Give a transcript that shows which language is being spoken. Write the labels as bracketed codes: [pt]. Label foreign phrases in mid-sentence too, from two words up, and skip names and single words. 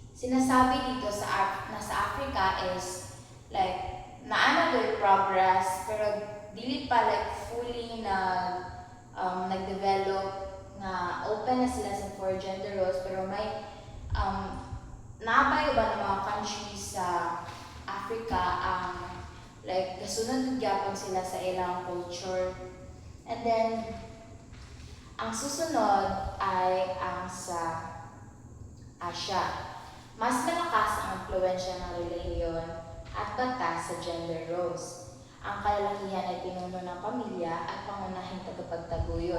[ceb] sinasabi dito sa Africa [en] is like [ceb] naano progress pero dili pa [en] like fully [ceb] nag-develop na open na sila sa for [en] gender roles, [ceb] pero may naapay ba ng mga countries sa Africa like kasunod gyapon sila sa ilang culture. [en] And then [tl] ang susunod ay ang sa Asia. Mas malakas ang impluwensya ng relihiyon at batas sa [en] gender roles. [tl] Ang kalalakihan ay pinuno ng pamilya at pangunahing tagapagtaguyod.